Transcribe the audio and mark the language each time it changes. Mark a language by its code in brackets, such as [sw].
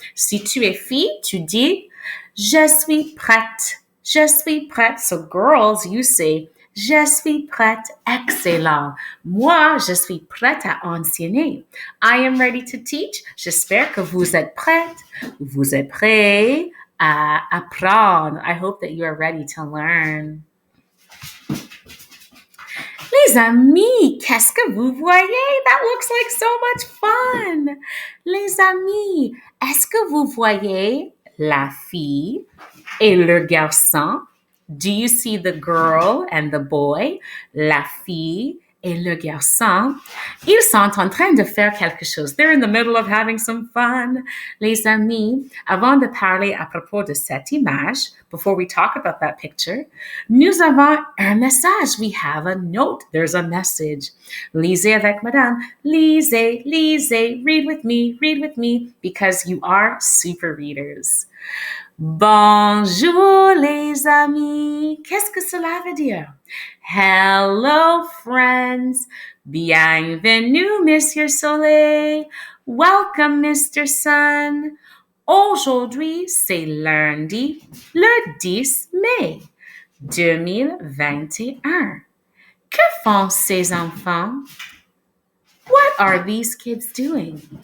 [fr] Si tu es fille, tu dis je suis prête. Je suis prête. [en] So girls, you say [fr] je suis prête. [en] Excellent. [fr] Moi, je suis prête à enseigner. [en] I am ready to teach. [fr] J'espère que vous êtes prêtes. Vous êtes prêts à apprendre. [en] I hope that you are ready to learn. [fr] Les amis, qu'est-ce que vous voyez? [en] That looks like so much fun. [fr] Les amis, est-ce que vous voyez la fille et le garçon? [en] Do you see the girl and the boy? [fr] La fille et le garçon. Ils sont en train de faire quelque chose. [en] They're in the middle of having some fun. [fr] Les amis, avant de parler à propos de cette image, [en] before we talk about that picture, [fr] nous avons un message. [en] We have a note. There's a message. [fr] Lisez avec madame. Lisez, lisez. [en] Read with me, because you are super readers. [fr] Bonjour les amis. Qu'est-ce que cela veut dire? [en] Hello friends. [fr] Bienvenue Monsieur Soleil. [en] Welcome Mr. Sun. [fr] Aujourd'hui, c'est lundi, le 10 mai 2021. Que font ces enfants? [en] What are these kids doing?